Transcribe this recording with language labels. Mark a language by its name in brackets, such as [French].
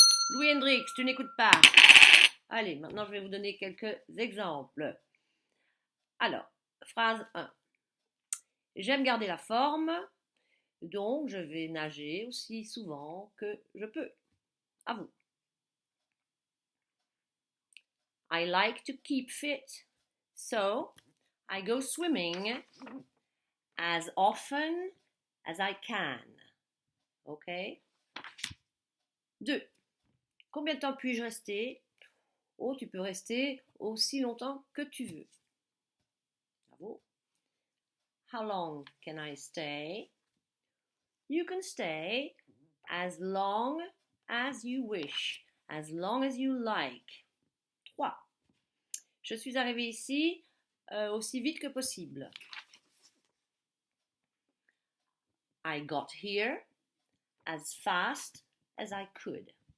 [French] Louis Hendrix, tu n'écoutes pas. Allez, maintenant je vais vous donner quelques exemples. Alors, phrase 1. J'aime garder la forme, donc je vais nager aussi souvent que je peux. À vous. [English] I like to keep fit, so I go swimming as often as I can. [French] Ok? 2. Combien de temps puis-je rester? Oh, tu peux rester aussi longtemps que tu veux. [English] Bravo. How long can I stay? You can stay as long as you wish, as long as you like. [French] 3. Je suis arrivée ici aussi vite que possible. [English] I got here as fast as I could.